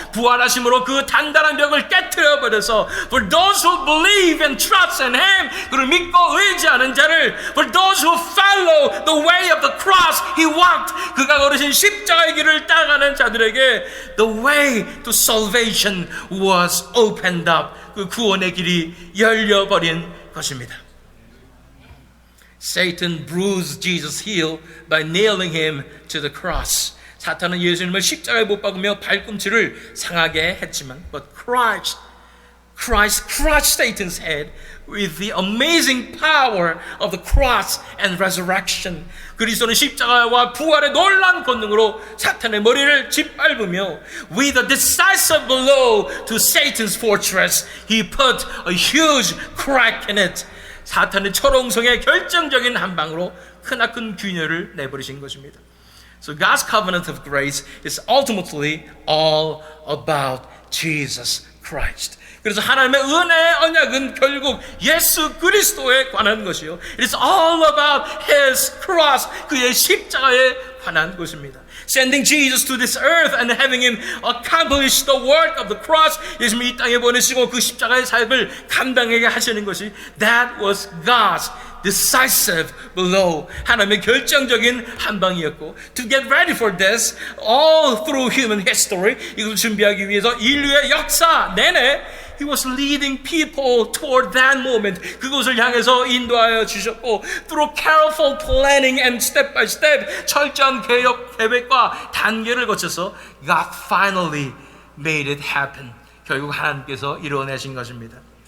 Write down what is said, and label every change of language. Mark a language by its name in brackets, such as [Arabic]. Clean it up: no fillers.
[Korean] 부활하심으로 그 단단한 벽을 깨트려 버려서 [English] for those who believe and trust in Him, [Korean] 그를 믿고 의지하는 자를 [English] for those who follow the way of the cross He walked, [Korean] 그가 걸으신 십자가의 길을 따라가는 자들에게 [English] the way to salvation was opened up. [Korean] 그 구원의 길이 열려버린 것입니다. [English] Satan bruised Jesus' heel by nailing Him to the cross. [Korean] 사탄은 예수님을 십자가에 못 박으며 발꿈치를 상하게 했지만 [English] but Christ crushed Satan's head with the amazing power of the cross and resurrection. [Korean] 그리스도는 십자가와 부활의 놀라운 권능으로 사탄의 머리를 짓밟으며 [English] with a decisive blow to Satan's fortress, He put a huge crack in it. [Korean] 사탄의 철옹성의 결정적인 한 방으로 크나큰 균열을 내버리신 것입니다. [English] So God's covenant of grace is ultimately all about Jesus Christ. [Korean] 그래서 하나님의 은혜의 언약은 결국 예수 그리스도에 관한 것이요. [English] It is all about His cross, [Korean] 그의 십자가에 관한 것입니다. [English] Sending Jesus to this earth and having Him accomplish the work of the cross, [Korean] 예수님이 이 땅에 보내시고 그 십자가의 사역을 감당하게 하시는 것이 [English] that was God's decisive blow. [Korean] 하나님의 결정적인 한 방이었고 [English] to get ready for this all through human history, [Korean] 이것을 준비하기 위해서 인류의 역사 내내 [English] He was leading people toward that moment. [Korean] 그것을 향해서 인도하여 주셨고 [English] through careful planning and step by step [Korean] 철저한 계획과 단계를 거쳐서 [English] God finally made it happen. [Korean] 결국 하나님께서 이루어내신 것입니다.